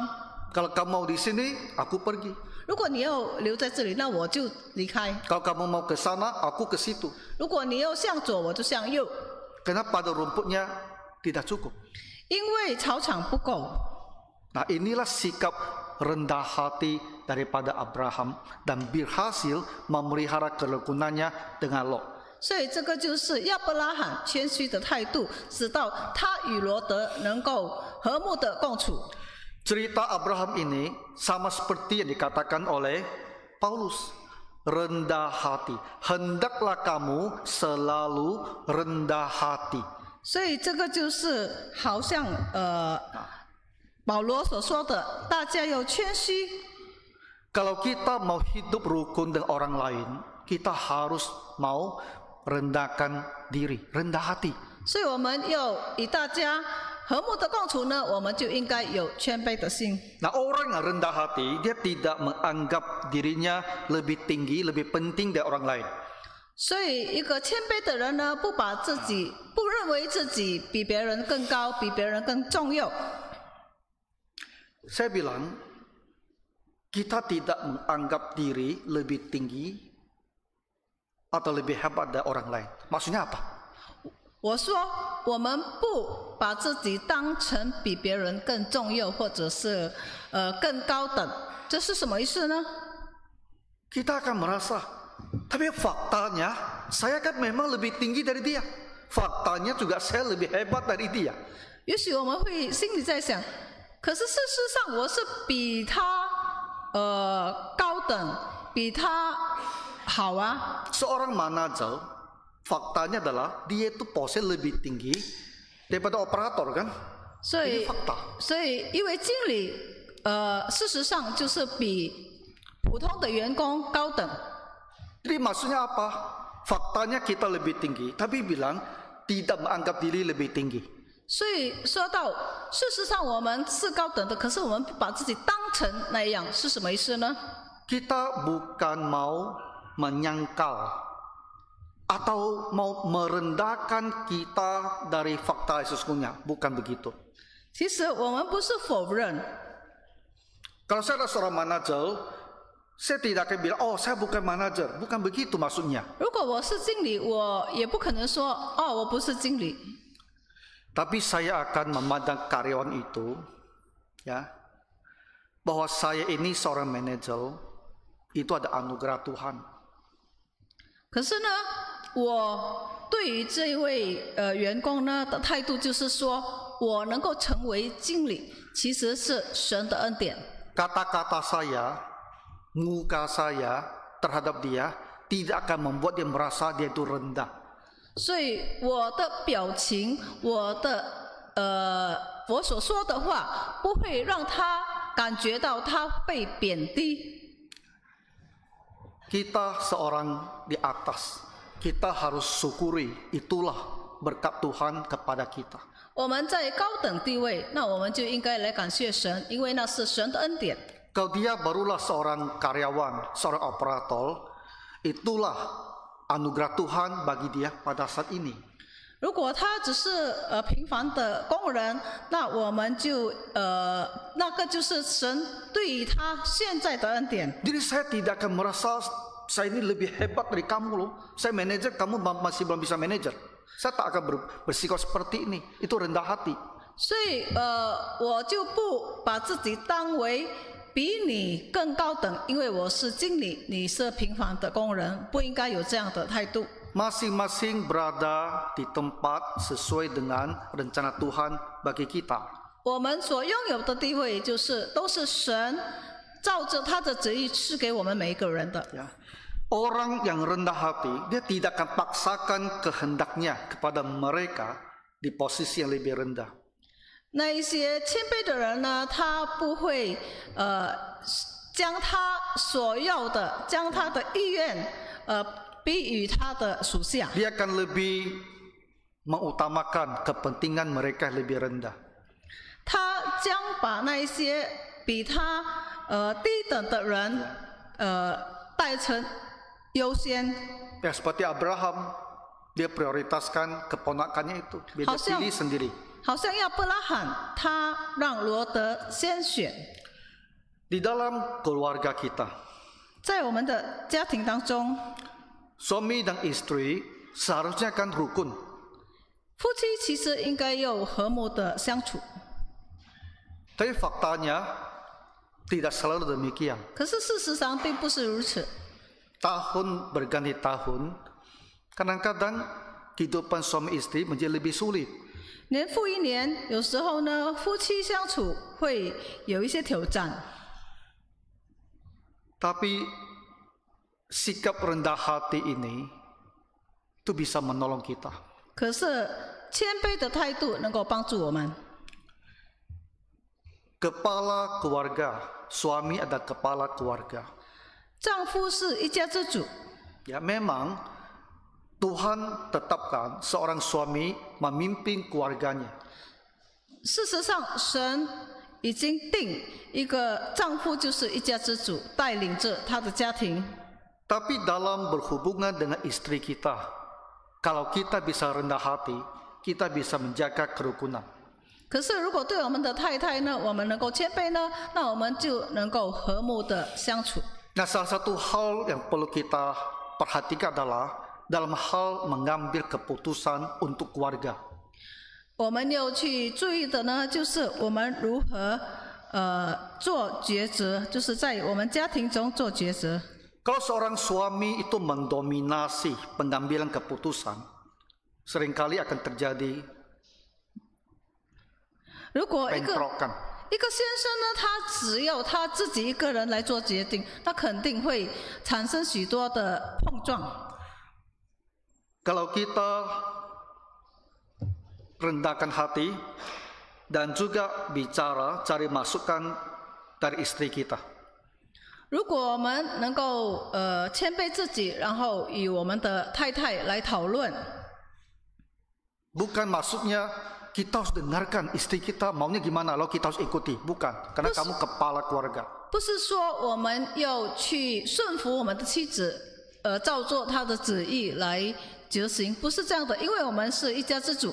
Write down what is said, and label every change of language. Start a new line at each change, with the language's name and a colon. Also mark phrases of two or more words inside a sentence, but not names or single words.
Indonesian: Kalau kamu mau di sini, aku pergi.
Chinese: 如果你要留在这里，那我就离开；
Indonesian: Kalau kamu mau ke sana, aku ke situ.
Chinese: 如果你要向左，我就向右。
Indonesian: Karena pada rumputnya tidak cukup.
Chinese: 因为草场不够。
Indonesian: Nah, inilah sikap rendah hati daripada Abraham dan berhasil memelihara kerukunannya dengan Lot.
Chinese: 所以这个就是亚伯拉罕谦虚的态度，直到他与罗德能够和睦的共处。
Indonesian: Cerita Abraham ini sama seperti yang dikatakan oleh Paulus. Rendah hati. Hendaklah kamu selalu rendah hati.
Chinese: 所以这个就是好像保罗所说的，大家要谦虚。
Indonesian: Kalau kita mau hidup rukun dengan orang lain, kita harus mau rendahkan diri, rendah hati.
Chinese: 所以我们要与大家和睦的共处呢，我们就应该有谦卑的心。
Indonesian: Nah, orang yang rendah hati, dia tidak menganggap dirinya lebih tinggi, lebih penting dari orang lain.
Chinese: 所以一个谦卑的人呢，不认为自己比别人更高，比别人更重要。
Indonesian: Saya bilang, kita tidak menganggap diri lebih tinggi atau lebih hebat dari orang lain. Maksudnya apa?
Chinese: 我说，我们不把自己当成比别人更重要，或者是更高等，这是什么意思呢？
Indonesian: Kita akan merasa, tapi faktanya saya kan memang lebih tinggi dari dia. Faktanya juga saya lebih hebat dari dia.
Chinese: 也许我们会心里在想，可是事实上我是比他高等，比他好啊。
Indonesian: Seorang manajer, faktanya adalah dia itu posisi lebih tinggi daripada operator kan?
Chinese: 所以
Indonesian: Ini fakta.
Chinese: 所以一位经理，事实上就是比普通的员工高等。
Indonesian: Jadi maksudnya apa? Faktanya kita lebih tinggi, tapi bilang tidak menganggap diri lebih tinggi.
Chinese: 所以说到事实上我们是高等的，可是我们不把自己当成那样，是什么意思呢？
Indonesian: Kita bukan mau menyangkal atau mau merendahkan kita dari fakta yang sesungguhnya, bukan begitu.
Chinese: 其实我们不是否认，
Indonesian: Kalau saya adalah seorang manajer, saya tidak akan bilang, oh saya bukan manajer, bukan begitu maksudnya.
Chinese: 如果我是经理，我也不可能说哦，我不是经理。
Indonesian: Tapi saya akan memandang karyawan itu, ya, bahwa saya ini seorang manajer, itu ada anugerah Tuhan.
Chinese: 可是呢，我对于这位员工呢的态度就是说，我能够成为经理，其实是神的恩典。
Indonesian: Kata-kata saya, muka saya terhadap dia tidak akan membuat dia merasa dia itu rendah.
Chinese: 所以我的表情，我所说的话，不会让他感觉到他被贬低。
Indonesian: Kita seorang di atas, kita harus syukuri, itulah berkat Tuhan kepada kita.
Chinese: 我们在高等地位，那我们就应该来感谢神，因为那是神的恩典。
Indonesian: Kalau dia barulah seorang karyawan, seorang operator, itulah anugerah Tuhan bagi dia pada saat ini.
Chinese: 如果他只是平凡的工人，那我们就那个就是神对于他现在的恩典。
Indonesian: Jadi saya tidak akan merasa saya ini lebih hebat dari kamu loh. Saya manajer, kamu masih belum bisa manajer. Saya tak akan bersikap seperti ini. Itu rendah hati.
Chinese: 所以我就不把自己当为比你更高等，因为我是经理，你是平凡的工人，不应该有这样的态度。
Indonesian: Masing-masing berada di tempat sesuai dengan rencana Tuhan bagi kita.
Chinese: 我们所拥有的地位都是神照着他的旨意赐给我们每一个人的。
Indonesian: Ya. Orang yang rendah hati, dia tidak akan paksakan kehendaknya kepada mereka di posisi yang lebih rendah.
Chinese: 那一些谦卑的人呢，他不会将他所要的，将他的意愿比于他的属下。
Indonesian: Dia akan lebih mengutamakan kepentingan mereka yang lebih rendah.
Chinese: 他将把那一些比他低等的人带成优先。
Indonesian: Ya, seperti Abraham, dia prioritaskan keponakannya itu, dia pilih sendiri.
Chinese: 好像亚伯拉罕，他让罗德先选。
Indonesian: Di dalam keluarga kita,
Chinese: 在我们的家庭当中，
Indonesian: suami dan istri seharusnya kan rukun.
Chinese: 夫妻其实应该有和睦的相处。
Indonesian: Tapi faktanya tidak selalu demikian.
Chinese: 可是事实上并不是如此。
Indonesian: Tahun berganti tahun, kadang-kadang kehidupan suami istri menjadi lebih sulit.
Chinese: 年复一年，有时候呢，夫妻相处会有一些挑战。
Indonesian: Tapi sikap rendah hati ini itu bisa menolong kita.
Chinese: 可是谦卑的态度能够帮助我们。
Indonesian: Kepala keluarga, suami ada kepala keluarga.
Chinese: 丈夫是一家之主，
Indonesian: Ya, memang Tuhan tetapkan seorang suami memimpin keluarganya.
Chinese: 事实上，神已经定一个丈夫就是一家之主，带领着他的家庭。
Indonesian: Tapi dalam berhubungan dengan istri kita, kalau kita bisa rendah hati, kita bisa menjaga kerukunan.
Chinese: 可是，如果对我们的太太呢，我们能够谦卑呢，那我们就能够和睦的相处。
Indonesian: Nah, salah satu hal yang perlu kita perhatikan adalah dalam hal mengambil keputusan untuk keluarga.
Chinese: 我们要去注意的呢，就是我们如何做抉择，就是在我们家庭中做抉择。
Indonesian: Kalau seorang suami itu mendominasi pengambilan keputusan, seringkali akan terjadi
Chinese: 如果一个
Indonesian: bentrokan.
Chinese: 先生呢，他只要他自己一个人来做决定，那肯定会产生许多的碰撞。
Indonesian: Kalau kita rendahkan hati dan juga bicara, cari masukan dari istri kita.
Chinese: 如果我们能够谦卑自己，然后与我们的太太来讨论，
Indonesian: Bukan maksudnya kita harus dengarkan istri kita maunya gimana, lalu kita harus ikuti. Bukan, karena kamu kepala keluarga.
Chinese: 不是说我们要去顺服我们的妻子，照做她的旨意来执行，不是这样的，因为我们是一家之主。